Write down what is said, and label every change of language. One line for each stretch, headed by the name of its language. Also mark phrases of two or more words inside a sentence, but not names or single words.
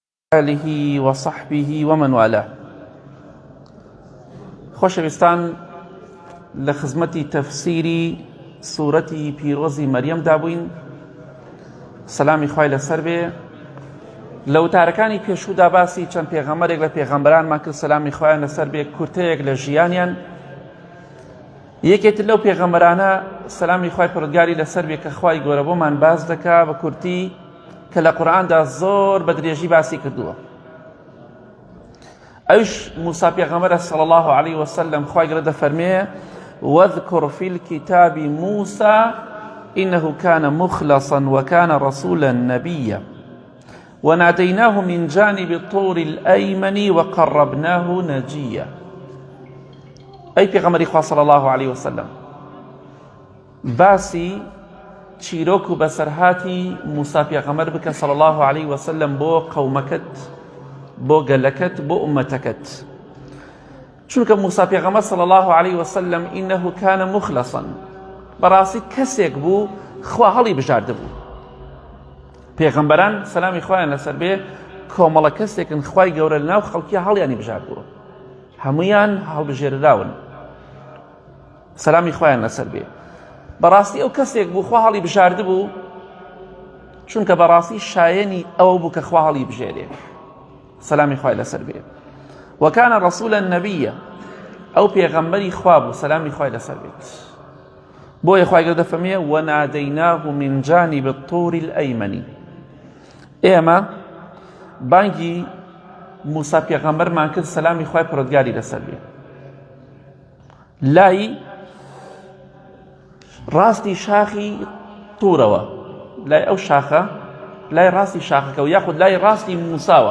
Arabic: آله وصحبه ومن والاه.
Central Kurdish: خۆشەویستان، لە خزمەتی تەفسیری سوورەتی پیرۆزی مەریەم دابووین. سەلامی خوای لەسەر بێ. لە وتارەکانی پێشوودا باسی چەند پێغەمبەرێک لە پێغەمبەرانمان کرد، سەلامی خوایان لەسەر بێ، کورتەیەک لە ژیانیان. یەکێتر لەو پێغەمبەرانە سەلامی خوای پەروەردگاری لەسەر بێ کە خوای گەورە بۆمان باس دەکا بە کورتی کە لە قورئاندا زۆر بە درێژی باسی کردووە. ئەوش موسا پێغەمبەرە
Arabic: صلی الله عليه وسلم،
Central Kurdish: خوای گەورە دەفەرمێ:
Arabic: واذكر في الكتاب موسى إنه كان مخلصا وكان رسولا نبيا وناديناه من جانب الطور الأيمن وقربناه نجيا.
Central Kurdish: أي پێغەمبەری خوا
Arabic: صلی الله عليه وسلم
Central Kurdish: باسی چیرۆک و بەسەرهاتی موسا پێغەمبەر بکە
Arabic: صلی الله عليه وسلم
Central Kurdish: بۆ قەومەکەت، بۆ گەلەکەت، بۆ ئومەتەکەت. چونکە موسا پێغەمبەر
Arabic: صلی الله عليه وسلم إنه كان مخلصا،
Central Kurdish: بەڕاستی کەسێک بوو خوا هەڵی بژاردە بوو. پێغەمبەران سەلامی خوایان لەسەر بێ کۆمەڵە کەسێکن خوای گەورە لەناو خەڵکیە هەڵیانی بژاردووە، هەموویان هەڵبژێردراون، سەلامی خوایان لەسەر بێ. بەڕاستی ئەو کەسێک بوو خوا هەڵی بژاردە بوو، چونکە بەڕاستی شایەنی ئەوە بوو کە خوا هەڵی بژێرێ، سەلامی خوای لەسەر بێ.
Arabic: وەکانە ڕەسوولە نەبیە،
Central Kurdish: ئەو پێغەمبەری خوا بوو، سەلامی خوای لەسەر بێت. بۆیە خوای گەورە دەفەرمێ:
Arabic: وەنادەیناه من جانب الطور الأيمن.
Central Kurdish: ئێمە بانگی موسا پێغەمبەرمان کرد، سەلامی خوای پەروەردگاری لەسەر بێ، لای ڕاستی شاخی توورەوە، لای ئەو شاخە، لای ڕاستی شاخەکەەوە، یاخود لای ڕاستی موساوە.